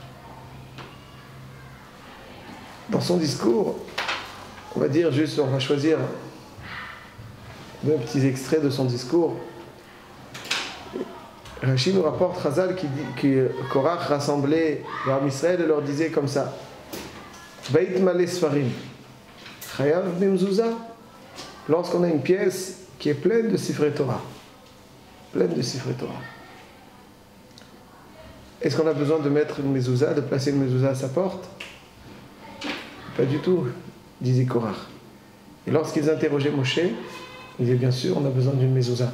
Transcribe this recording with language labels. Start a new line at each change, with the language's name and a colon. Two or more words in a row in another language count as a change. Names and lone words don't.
French: Dans son discours, on va dire juste, on va choisir deux petits extraits de son discours. Rashi nous rapporte Chazal qui dit que Korach rassemblait le
Hebrew: עם ישראל
French: et leur disait comme ça:
Hebrew: בית מלא ספרים, חייב במזוזה.
French: Lorsqu'on a une pièce qui est pleine de
Hebrew: ספרי תורה,
French: est-ce qu'on a besoin de mettre une mezouza, de placer une mezouza à sa porte? Pas du tout, disait Korach. Et lorsqu'ils interrogeaient Moshe, il disait bien sûr, on a besoin d'une mezouza.